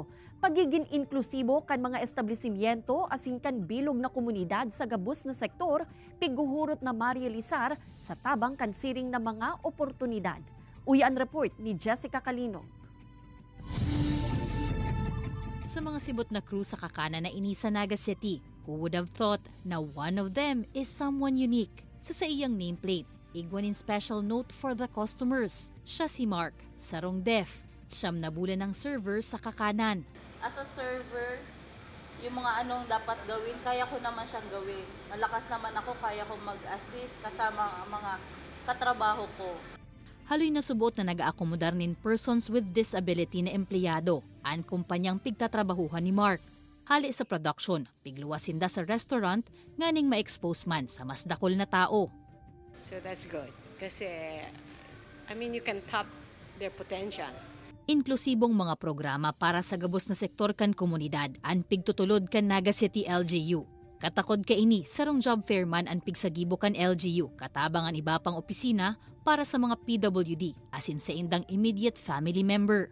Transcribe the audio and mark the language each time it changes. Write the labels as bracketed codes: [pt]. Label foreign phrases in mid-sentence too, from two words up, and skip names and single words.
[bik] Pagiging inklusibo kan mga establishmento asin kan bilog na komunidad sa gabus na sektor, piguhurot na marealisar sa tabang kan siring na mga oportunidad. Uyan report ni Jessica Kalinog. Sa mga sibot na crew sa kakana na ini sa Naga City, [en] who would have thought [bik] na [en] one of them is someone unique? [bik] Sa iyang nameplate, igwanin [en] special note for the customers. [bik] Siya si Mark, sarong deaf. Siyam na bulan ng server sa kakanan. [en] As a server, [tl] yung mga anong dapat gawin, kaya ko naman siyang gawin. Malakas naman ako, kaya ko mag-assist kasama ang mga katrabaho ko. [bik] Haloy na subot na nag-aakomodar nin [en] persons with disability [bik] na empleyado ang kumpanyang pigtatrabahuhan ni Mark. Hali sa production, pigluwasinda sa restaurant, nganing ma-expose man sa mas dakol na tao. [en] So that's good kasi you can tap their potential. [bik] Inklusibong mga programa para sa gabos na sektor kan komunidad ang pigtutulod kan Naga City LGU. Katakod ka ini sarong [en] job fair [bik] man ang pigsagibo kan LGU katabang ang iba pang opisina para sa mga PWD asin sa indang [en] immediate family member.